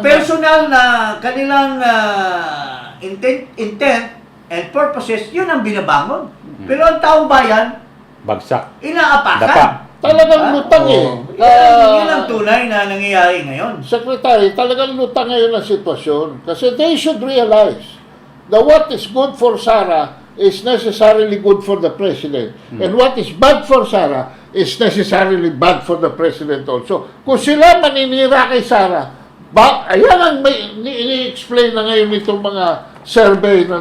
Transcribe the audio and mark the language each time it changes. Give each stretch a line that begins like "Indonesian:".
Filipino: personal na kanilang
English: intent and purposes,
Filipino: yun ang binabangon. Pero ang taong bayan, Bagsak. inaapakan. Dapa. talagang lutang eh. Yun ang tunay na nangyayari ngayon. Secretary, talagang lutang ngayon ang sitwasyon.
English: Kasi they should realize that what is good for Sara is necessarily good for the President. And what is bad for Sara is necessarily bad for the President also.
Filipino: Kung sila maninira kay Sara, ayan ang ini-explain na ngayon itong mga survey na